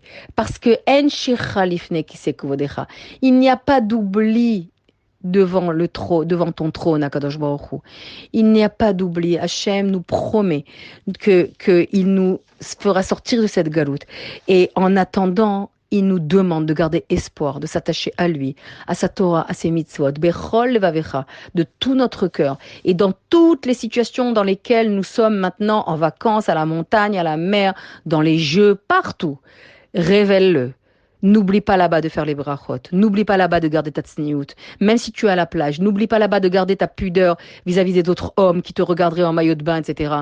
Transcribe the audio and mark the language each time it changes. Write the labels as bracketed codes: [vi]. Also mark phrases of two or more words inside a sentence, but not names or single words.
[fr] Parce que il n'y a pas d'oubli devant le trône, devant ton trône, Akadosh Baruch Hu. Il n'y a pas d'oubli. Hachem nous promet que il nous fera sortir de cette galoute. Et en attendant, il nous demande de garder espoir, de s'attacher à lui, à sa Torah, à ses mitzvot, [he] בכל לבבך, [fr] de tout notre cœur. Et dans toutes les situations dans lesquelles nous sommes maintenant en vacances, à la montagne, à la mer, dans les jeux, partout, révèle-le. N'oublie pas là-bas de faire les brachot. N'oublie pas là-bas de garder ta tsniout. Même si tu es à la plage, n'oublie pas là-bas de garder ta pudeur vis-à-vis des autres hommes qui te regarderaient en maillot de bain, etc.